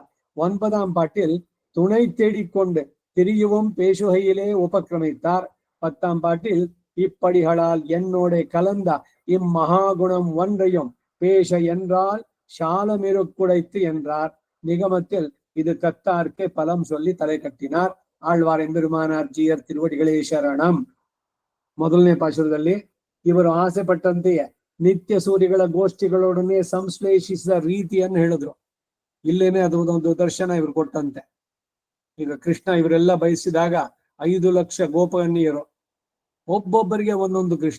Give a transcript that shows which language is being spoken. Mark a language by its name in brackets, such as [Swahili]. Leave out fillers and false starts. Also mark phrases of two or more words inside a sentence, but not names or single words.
[Tamil] 9ஆம் பாட்டில் துணை தேடிக்கொண்டு திரியவும் பேசுகையிலே உபக்கிரமித்தார். 10ஆம் பாட்டில் இப்படிகளால் என்னோட கலந்த இம்மகாகுணம் ஒன்றையும் பேச என்றால் சாலமிருக்குடைத்து என்றார். நிகமத்தில் இது கத்தார்க்கு பலம் சொல்லி தலை கட்டினார். [Kannada] ಆಳ್ವಾರ್ ಎಂಬೆರುಮಾನಾರ್ ಜಿಯರ್ ತಿರುವಡಿಗಳೇ ಶರಣಂ. ಮೊದಲನೇ ಪಾಶುರದಲ್ಲಿ ಇವರು ಆಸೆ ಪಟ್ಟಂತೆಯೇ ನಿತ್ಯ ಸೂರ್ಯಗಳ ಗೋಷ್ಠಿಗಳೊಡನೆ ಸಂಶ್ಲೇಷಿಸಿದ ರೀತಿಯನ್ನು ಹೇಳಿದ್ರು. ಇಲ್ಲೇನೆ ಅದು ಒಂದು ದರ್ಶನ ಇವರು ಕೊಟ್ಟಂತೆ. ಈಗ ಕೃಷ್ಣ ಇವರೆಲ್ಲ ಬಯಸಿದಾಗ 5 ಲಕ್ಷ ಗೋಪಕನ್ಯರು, ಒಬ್ಬೊಬ್ಬರಿಗೆ ಒಂದೊಂದು ಕೃಷ್ಣ.